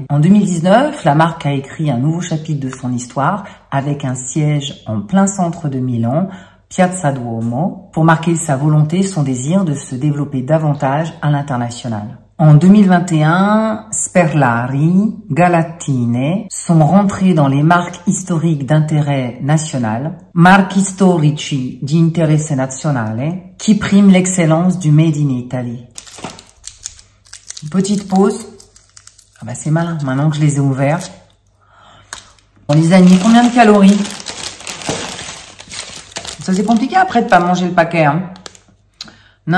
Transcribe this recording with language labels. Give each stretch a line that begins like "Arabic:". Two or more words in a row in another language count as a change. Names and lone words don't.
French: En 2019, la marque a écrit un nouveau chapitre de son histoire avec un siège en plein centre de Milan, Piazza Duomo, pour marquer sa volonté, son désir de se développer davantage à l'international. En 2021, Sperlari, Galatine sont rentrés dans les marques historiques d'intérêt national,
Italian: marchi storici di interesse nazionale,
French: qui priment l'excellence du
English: Made in Italy.
French: Une petite pause. Ah bah c'est malin, maintenant que je les ai ouverts. Bon les amis, combien de calories? Ça c'est compliqué après de pas manger le paquet, hein. Non.